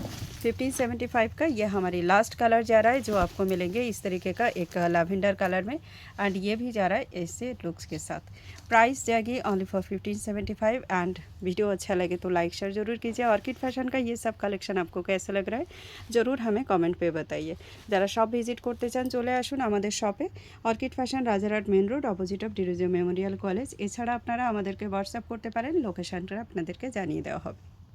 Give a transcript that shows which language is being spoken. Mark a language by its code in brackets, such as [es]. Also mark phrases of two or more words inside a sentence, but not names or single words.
[hi] 1575 का ये हमारी [en] last colour [hi] जा रहा है, जो आपको मिलेंगे इस तरीके का एक [en] lavender colour [hi] में। एंड ये भी जा रहा है ऐसे लुक्स के साथ। प्राइस जाएगी [en] only for [hi] 1575। [en] and video [hi] अच्छा लगे तो [en] like share [hi] ज़रूर कीजिए। ऑर्किड फैशन का ये सब कलेक्शन आपको कैसा लग रहा है ज़रूर हमें कमेंट पे बताइए। [bn] जरा शॉप विजिट করতে চান চলে আসুন আমাদের শপে, অর্কিড ফ্যাশন রাজারহাট [en] main road opposite of [bn] ডিরোজিও মেমোরিয়াল কলেজ। এছাড়া আপনারা আমাদেরকে হোয়াটসঅ্যাপ করতে পারেন, লোকেশনটা আপনাদেরকে জানিয়ে দেওয়া হবে।